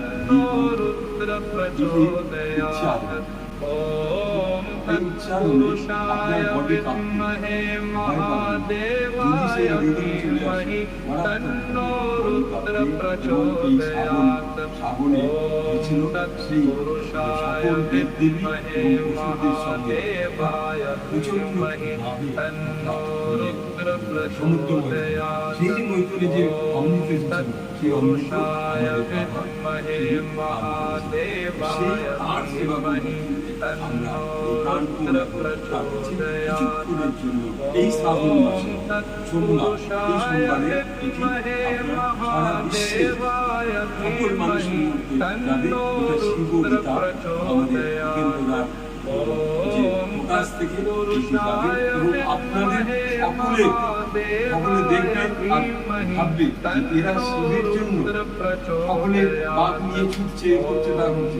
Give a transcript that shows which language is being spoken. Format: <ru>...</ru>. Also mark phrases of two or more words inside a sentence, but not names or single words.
<sa>पुरुषाय विद्महे महादेवाय धीमहि तन्नो रुद्र प्रचोदयात् तत्पुरुषाय विद्महे महादेवाय धीमहि तन्नो रुद्र प्रचोदयात् पुरुषाय विद्महे महादेवाय धीमहि तन्नो रुद्र प्रचोदयात्</sa> <bn>এই শ্রাবণ মাসে</bn> <sa>তৎপুরুষায় বিদ্মহে মহাদেবায় ধীমহি তন্নো রুদ্র প্রচোদয়াৎ</sa> <bn>কাছ থেকে আপনাদের সকলে দেখবেন আর ভাববে এরা শিবের জন্য সকলে বাদ নিয়ে ছুটছে করছে তা করছে,</bn>